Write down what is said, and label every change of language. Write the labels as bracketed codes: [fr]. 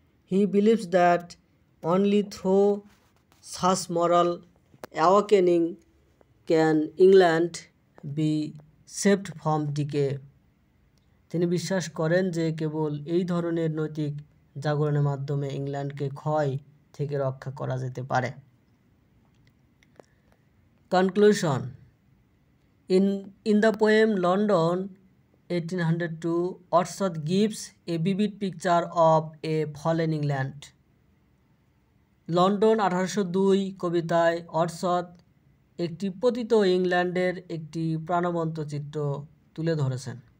[en] He believes that only through such moral awakening can England be saved from decay. [bn] তিনি বিশ্বাস করেন যে কেবল এই ধরনের নৈতিক জাগরণের মাধ্যমে ইংল্যান্ডকে ক্ষয় থেকে রক্ষা করা যেতে পারে। [en] Conclusion. In the poem London 1802, Orsot gives a vivid picture of a fallen England. [bn] London 1802 কবিতায় অর্শদ একটি পতিত ইংল্যান্ডের একটি প্রাণবন্ত চিত্র তুলে ধরেছেন।